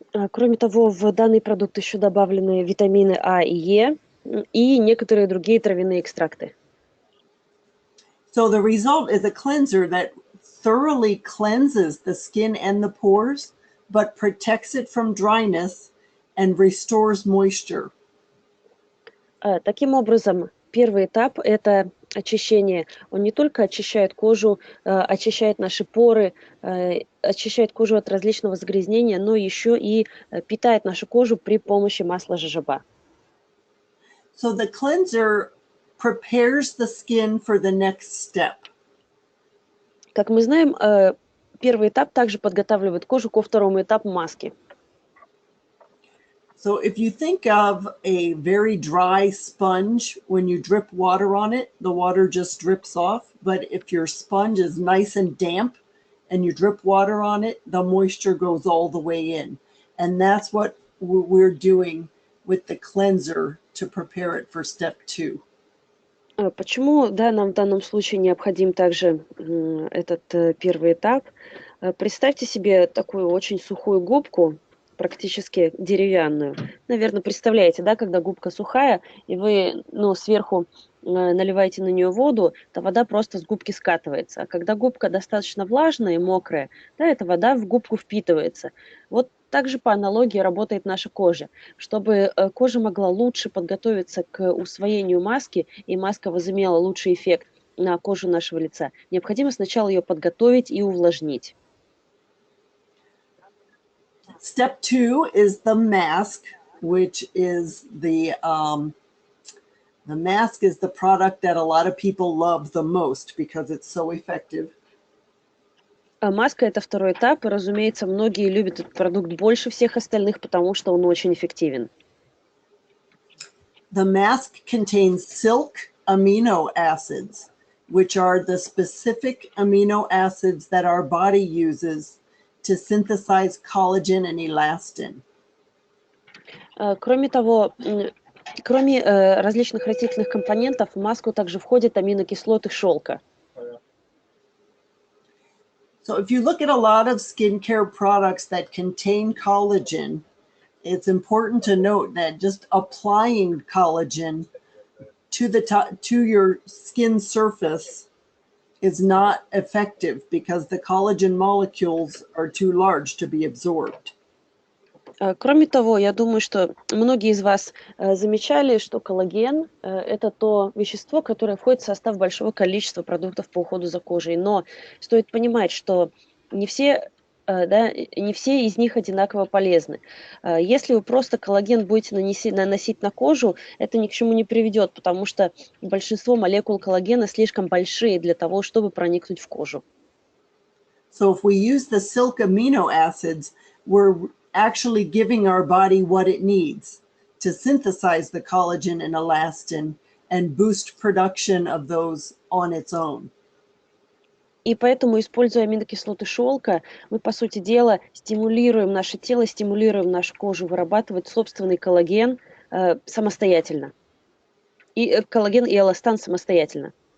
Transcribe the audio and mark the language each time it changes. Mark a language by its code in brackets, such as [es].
[ru] Кроме того, в данный продукт еще добавлены витамины А и Е и некоторые другие травяные экстракты. [en] So the result is a cleanser that thoroughly cleanses the skin and the pores, but protects it from dryness and restores moisture. [ru] Таким образом, первый этап – это очищение. Он не только очищает кожу, очищает наши поры, очищает кожу от различного загрязнения, но еще и питает нашу кожу при помощи масла жожоба. [en] So the cleanser prepares the skin for the next step. [ru] Как мы знаем, первый этап также подготавливает кожу ко второму этапу маски. [en] So if you think of a very dry sponge, when you drip water on it, the water just drips off. But if your sponge is nice and damp and you drip water on it, the moisture goes all the way in. And that's what we're doing with the cleanser to prepare it for step 2. [ru] Почему, да, нам в данном случае необходим также этот первый этап? Представьте себе такую очень сухую губку, практически деревянную. Наверное, представляете, да, когда губка сухая, и вы, сверху наливаете на нее воду, то вода просто с губки скатывается. А когда губка достаточно влажная и мокрая, да, эта вода в губку впитывается. Вот также по аналогии работает наша кожа. Чтобы кожа могла лучше подготовиться к усвоению маски, и маска возымела лучший эффект на кожу нашего лица, необходимо сначала ее подготовить и увлажнить. [en] Step 2 is the mask, which is the mask is the product that a lot of people love the most because it's so effective. [ru] Маска – это второй этап, и, разумеется, многие любят этот продукт больше всех остальных, потому что он очень эффективен. [en] The mask contains silk amino acids, which are the specific amino acids that our body uses to synthesize collagen and elastin. [ru] Кроме того, кроме различных растительных компонентов, в маску также входят аминокислоты шелка. [en] So if you look at a lot of skincare products that contain collagen, it's important to note that just applying collagen to your skin surface is not effective because the collagen molecules are too large to be absorbed. [ru] Кроме того, я думаю, что многие из вас замечали, что коллаген это то вещество, которое входит в состав большого количества продуктов по уходу за кожей. Но стоит понимать, что не все, да, не все из них одинаково полезны. Если вы просто коллаген будете наносить на кожу, это ни к чему не приведет, потому что большинство молекул коллагена слишком большие для того, чтобы проникнуть в кожу. [en] So if we use the silk amino acids, we're actually giving our body what it needs to synthesize the collagen and elastin and boost production of those on its own. [ru] И поэтому, используя аминокислоты шелка, мы, по сути дела, стимулируем наше тело, стимулируем нашу кожу вырабатывать собственный коллаген самостоятельно. И коллаген и эластан самостоятельно.